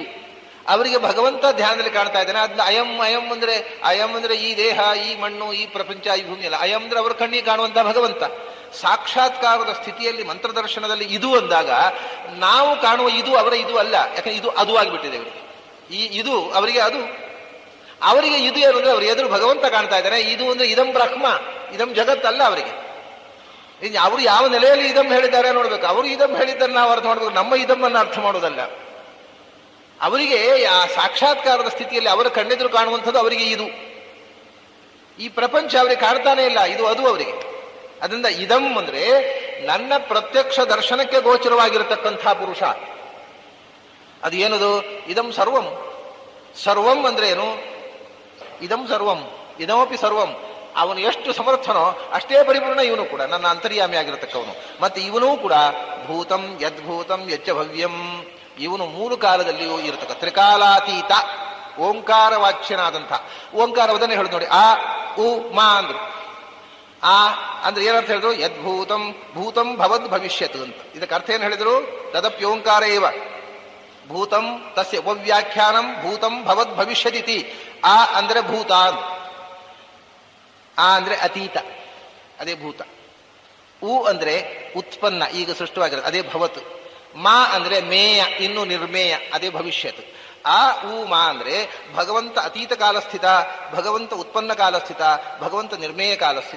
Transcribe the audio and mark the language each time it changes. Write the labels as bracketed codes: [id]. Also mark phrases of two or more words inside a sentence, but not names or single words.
[kn] ಅವರಿಗೆ ಭಗವಂತ ಧ್ಯಾನದಲ್ಲಿ ಕಾಣ್ತಾ ಇದ್ದಾನೆ. ಅದ್ನ ಅಯಂ ಅಂದ್ರೆ ಈ ದೇಹ, ಈ ಮಣ್ಣು, ಈ ಪ್ರಪಂಚ, ಈ ಭೂಮಿ ಅಲ್ಲ. ಅಯಂ ಅಂದ್ರೆ ಅವರ ಕಣ್ಣಿಗೆ ಕಾಣುವಂತಹ ಭಗವಂತ. ಸಾಕ್ಷಾತ್ಕಾರದ ಸ್ಥಿತಿಯಲ್ಲಿ ಮಂತ್ರದರ್ಶನದಲ್ಲಿ ಇದು ಅಂದಾಗ ನಾವು ಕಾಣುವ ಇದು ಅವರ ಇದು ಅಲ್ಲ. ಯಾಕಂದ್ರೆ ಇದು ಅದು ಆಗಿಬಿಟ್ಟಿದೆ ಅವರಿಗೆ. ಇದು ಅವರಿಗೆ ಅದು. ಅವರಿಗೆ ಇದು ಏನು ಅಂದ್ರೆ ಅವ್ರ ಎದುರು ಭಗವಂತ ಕಾಣ್ತಾ ಇದ್ದಾನೆ. ಇದು ಅಂದ್ರೆ [sa] ಇದಂ ಬ್ರಹ್ಮ, [kn] ಇದಂ ಜಗತ್ತಲ್ಲ ಅವರಿಗೆ. ಅವರು ಯಾವ ನೆಲೆಯಲ್ಲಿ ಇದಂ ಹೇಳಿದ್ದಾರೆ ನೋಡ್ಬೇಕು. ಅವರು ಇದಂ ಹೇಳಿದ್ದನ್ನು ನಾವು ಅರ್ಥ ಮಾಡ್ಬೇಕು, ನಮ್ಮ ಇದಮ್ಮನ್ನು ಅರ್ಥ ಮಾಡೋದಲ್ಲ. ಅವರಿಗೆ ಆ ಸಾಕ್ಷಾತ್ಕಾರದ ಸ್ಥಿತಿಯಲ್ಲಿ ಅವರ ಕಣ್ಣೆದುರು ಕಾಣುವಂಥದ್ದು ಅವರಿಗೆ ಇದು. ಈ ಪ್ರಪಂಚ ಅವರಿಗೆ ಕಾಣ್ತಾನೆ ಇಲ್ಲ, ಇದು ಅದು ಅವರಿಗೆ. ಅದರಿಂದ ಇದಂ ಅಂದ್ರೆ ನನ್ನ ಪ್ರತ್ಯಕ್ಷ ದರ್ಶನಕ್ಕೆ ಗೋಚರವಾಗಿರತಕ್ಕಂಥ ಪುರುಷ. ಅದು ಏನದು? [sa] ಇದಂ ಸರ್ವಂ. [kn] ಸರ್ವಂ ಅಂದ್ರೆ ಏನು? [sa] ಇದಂ ಸರ್ವಂ, ಇದಮಪಿ ಸರ್ವಂ. [kn] ಅವನು ಎಷ್ಟು ಸಮರ್ಥನೋ ಅಷ್ಟೇ ಪರಿಪೂರ್ಣ ಇವನು ಕೂಡ, ನನ್ನ ಅಂತರ್ಯಾಮಿ ಆಗಿರತಕ್ಕವನು. ಮತ್ತೆ ಇವನೂ ಕೂಡ [sa] ಭೂತಂ ಯದ್ಭೂತಂ ಯಚ್ಚ ಭವ್ಯಂ. [kn] ಇವನು ಮೂರು ಕಾಲದಲ್ಲಿಯೂ ಇರತಕ್ಕ ತ್ರಿಕಾಲಾತೀತ ಓಂಕಾರ ವಾಚ್ಯನಾದಂಥ. ಓಂಕಾರವದನ್ನೇ ಹೇಳುದು ನೋಡಿ. ಆ ಉ ಮಾ ಅಂದ್ರು. ಆ ಅಂದ್ರೆ ಏನರ್ಥ ಹೇಳಿದ್ರು? [sa] ಯದ್ಭೂತಂ ಭೂತಂ ಭವದ್ ಭವಿಷ್ಯತ್ [kn] ಅಂತ. ಇದಕ್ಕೆ ಅರ್ಥ ಏನು ಹೇಳಿದ್ರು? [sa] ತದಪ್ಯೋಂಕಾರ ಏವ ಭೂತಂ ತಸ್ಯ ಉಪವ್ಯಾಖ್ಯಾನಂ ಭೂತಂ ಭವದ್ ಭವಿಷ್ಯದಿತಿ. [kn] ಆ ಅಂದ್ರೆ ಭೂತ, ಆ ಅಂದ್ರೆ ಅತೀತ, ಅದೇ ಭೂತ. ಉ ಅಂದ್ರೆ ಉತ್ಪನ್ನ, ಈಗ ಸೃಷ್ಟವಾಗಿರೋದು, ಅದೇ ಭವತ್. ಮಾ ಅಂದ್ರೆ ಮೇಯ, ಇನ್ನು ನಿರ್ಮೇಯ, ಅದೇ ಭವಿಷ್ಯತ್. ಆ ಉ ಮಾ ಅಂದ್ರೆ ಭಗವಂತ ಅತೀತ ಕಾಲಸ್ಥಿತ, ಭಗವಂತ ಉತ್ಪನ್ನ ಕಾಲಸ್ಥಿತ, ಭಗವಂತ ನಿರ್ಮೇಯ ಕಾಲಸ್ಥಿತ.